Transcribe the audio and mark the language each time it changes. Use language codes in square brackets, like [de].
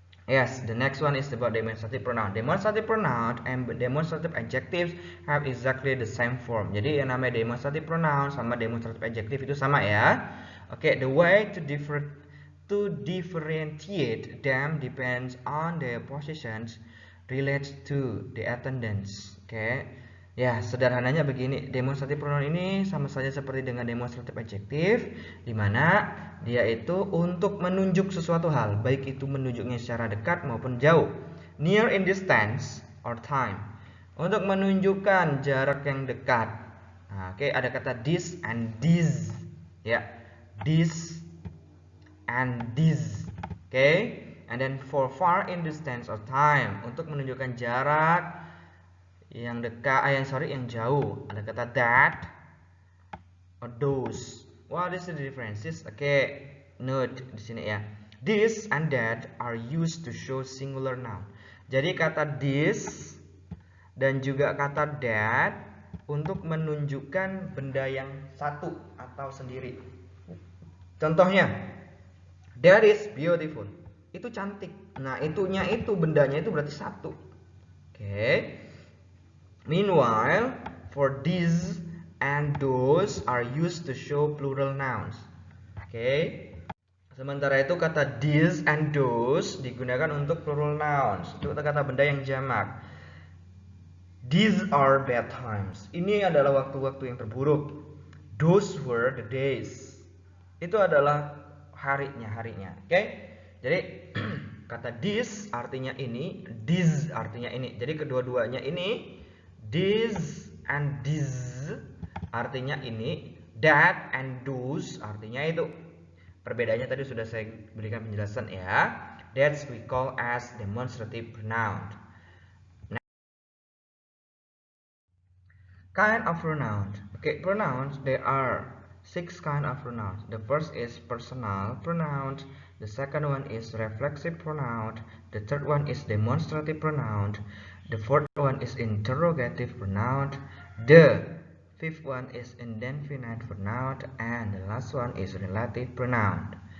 [en] Yes, the next one is about demonstrative pronoun. Demonstrative pronoun and demonstrative adjectives have exactly the same form. [id] Jadi yang namanya demonstrative pronoun sama demonstrative adjective itu sama ya. [en] Okay, the way to differentiate them depends on their positions relates to the attendance. Okay. [id] Ya, sederhananya begini, demonstrative pronoun ini sama saja seperti dengan demonstrative adjective, di mana dia itu untuk menunjuk sesuatu hal, baik itu menunjuknya secara dekat maupun jauh. [en] Near in distance or time. [id] Untuk menunjukkan jarak yang dekat. Nah, oke, ada kata this and this. Ya, this and this. Oke, [en] and then for far in distance or time, [id] untuk menunjukkan jarak yang dekat, yang jauh, ada kata that or those. [en] What is the differences? Okay, note [id] di sini ya. [en] This and that are used to show singular noun. [id] Jadi kata this dan juga kata that untuk menunjukkan benda yang satu atau sendiri. [en] Contohnya, that is beautiful. [id] Itu cantik. Nah, bendanya itu berarti satu. [en] Okay. Meanwhile, for these and those are used to show plural nouns. [id] Okay. Sementara itu kata these and those digunakan untuk plural nouns. Itu kata benda yang jamak. [en] These are bad times. [id] Ini adalah waktu-waktu yang terburuk. [en] Those were the days. [id] Itu adalah harinya. [en] Okay. [id] Jadi kata this artinya ini, this artinya ini. Jadi kedua-duanya ini. This and this artinya ini, that and those artinya itu. Perbedaannya tadi sudah saya berikan penjelasan ya. [en] That's we call as demonstrative pronoun. Kind of pronoun. Okay, pronouns, there are 6 kind of pronouns. The first is personal pronoun, the second one is reflexive pronoun, the third one is demonstrative pronoun, the fourth one is interrogative pronoun, the fifth one is indefinite pronoun, and the last one is relative pronoun.